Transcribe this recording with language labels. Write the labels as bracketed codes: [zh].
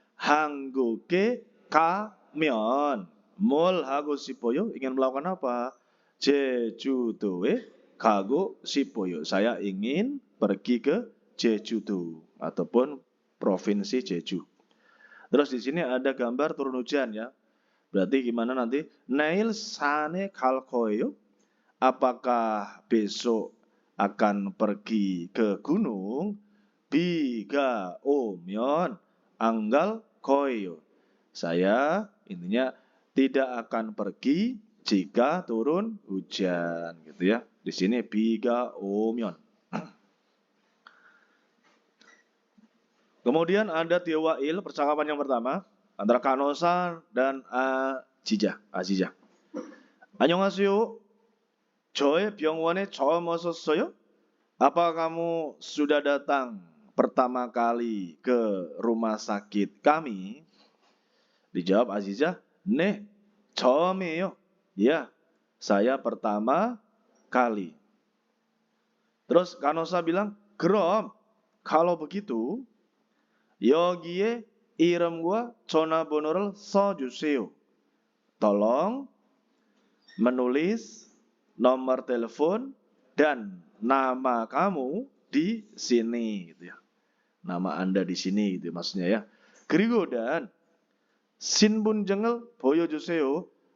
[ko] 한국에 가면 뭘 하고 싶어요? [id] Ingin melakukan apa? [ko] 제주도에 가고 싶어요. [id] Saya ingin pergi ke Jeju ataupun provinsi Jeju. Terus di sini ada gambar turun hujan ya. Berarti gimana nanti? [ko] 내일 산에 갈 거예요? [id] Apakah besok akan pergi ke gunung? [ko] 비가 오면 안 갈 거예요. [id] Saya intinya tidak akan pergi jika turun hujan gitu ya. Di sini [ko] 비가 오면. [id] Kemudian ada Tiwail, percakapan yang pertama antara Kanosa dan Azizah. [ko] 안녕하세요. 저의 병원에 처음 오셨어요? [id] Apa kamu sudah datang pertama kali ke rumah sakit kami? Dijawab Azizah, [ko] 네, 처음이에요. [id] Ya, saya pertama kali. Terus Kanosa bilang, [ko] 그럼 [id] kalau begitu [ko] 여기에 이름과 전화번호를 써주세요. [id] Tolong menulis nomor telepon dan nama kamu di sini gitu ya. Nama Anda di sini gitu maksudnya ya. [ko] 그리고 dan 신분증을 보여주세요.